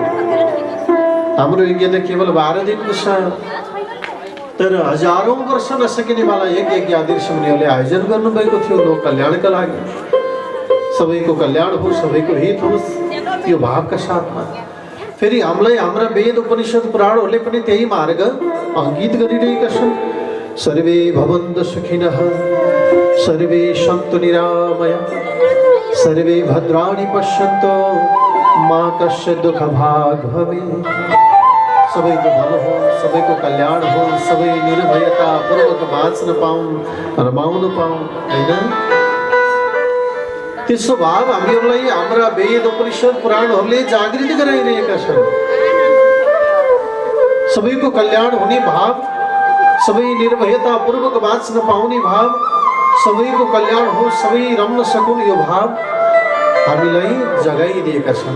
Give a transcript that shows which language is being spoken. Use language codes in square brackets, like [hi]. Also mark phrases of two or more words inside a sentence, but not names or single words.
[ne] हाम्रो यज्ञ त केवल 12 दिनको छ, तर हजारौं वर्ष नसकिने वाला यज्ञ ज्ञादि ऋषिमुनिहरूले आयोजन गर्नुभएको थियो लोक कल्याणका लागि, सबैको कल्याण होस्, सबैको हित होस्, यो भावका साथमा। फेरि हामीलाई हाम्रा वेद उपनिषद पुराणहरूले पनि त्यही मार्ग अङ्कित गरिरहेका छन्। [sa] सर्वे भवन्तु सुखिनः, सर्वे सन्तु निरामया, सर्वे भद्राणि पश्यन्तु मा कश्चित् दुःखभाग् भवेत्। [ne] सबैको भलो हो, सबैको कल्याण हो, सबै निर्भयता पूर्वक बाँच्न पाउन्, रमाउन पाउन्, हैन? त्यसो भाव हामीहरूलाई हाम्रा वेद उपनिषद पुराणहरूले जागृत गराइरहेका छन्। सबैको कल्याण हुने भाव, सबै निर्भयता पूर्वक बाँच्न पाउने भाव, सबैको कल्याण हो, सबै रम्न सकुन्, यो भाव हामीलाई जगाइदिएका छन्।